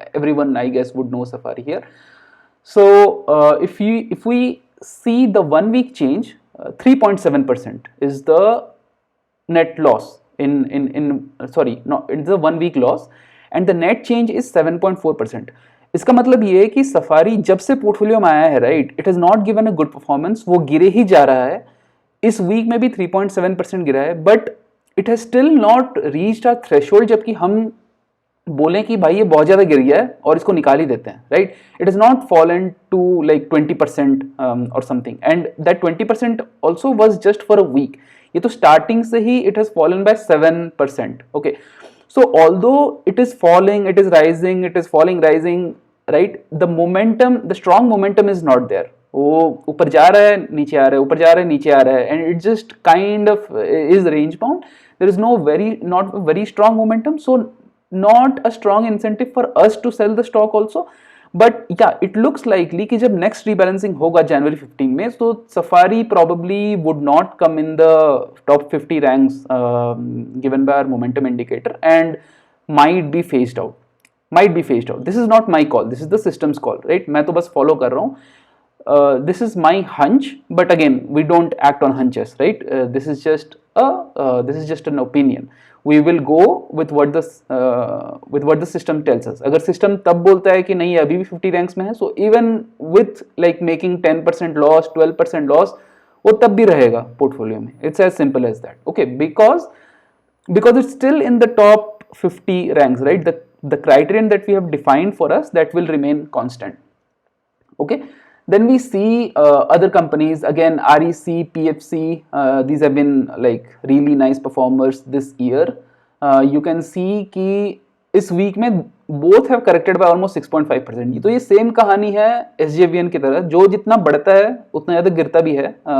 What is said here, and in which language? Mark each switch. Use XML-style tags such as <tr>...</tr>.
<en>Everyone, I guess, would know Safari here. So if we see the 1 week change, 3.7% is the net loss in sorry, no, it's the 1 week loss, and the net change is 7.4%.</en> <hi>इसका मतलब ये है कि safari जब से portfolio में आया है, right,</hi> <en>it has not given a good performance,</en> <hi>वो गिरे ही जा रहा है. इस वीक में भी 3.7% गिरा है,</hi> <en>but it has still not reached a threshold,</en> <hi>जबकि हम बोलें कि भाई ये बहुत ज़्यादा गिर गया है और इसको निकाल ही देते हैं, right.</hi> <en>It is not fallen to like 20% और something, and that 20% also was just for a week.</en> <hi>ये तो स्टार्टिंग से ही</hi> <en>It has fallen by 7%. Okay, so although it is falling, it is rising, it is falling, rising, right, the momentum, the strong momentum is not there.</en> <hi>वो ऊपर जा रहा है, नीचे आ रहा है, ऊपर जा रहा है, नीचे आ रहा है,</hi> <en>and it just kind of is range bound. There is not very strong momentum, so not a strong incentive for us to sell the stock also. But yeah, it looks likely</en> <hi>कि जब next rebalancing होगा January 15 में,</hi> <en>so Safari probably would not come in the top 50 ranks given by our momentum indicator, and might be phased out. This is not my call, this is the system's call, right?</en> <hi>मैं तो बस follow कर रहा हूँ.</hi> <en>This is my hunch, but again, we don't act on hunches, right? This is just an opinion. We will go with what the system tells us.</en> <hi>अगर system तब बोलता है कि नहीं अभी भी 50 ranks में है,</hi> <en>so even with like making 10% loss, 12% loss,</en> <hi>वो तब भी रहेगा portfolio में.</hi> <en>It's as simple as that. Okay, because it's still in the top 50 ranks, right? The criterion that we have defined for us, that will remain constant. Okay. Then we see other companies, again REC, PFC, these have been like really nice performers this year. You can see</en> <hi>कि इस week में</hi> <en>both have corrected by almost 6.5%.</en> <hi>तो ये same कहानी है SJVN की तरह, जो जितना बढ़ता है उतना ज़्यादा गिरता भी है.</hi>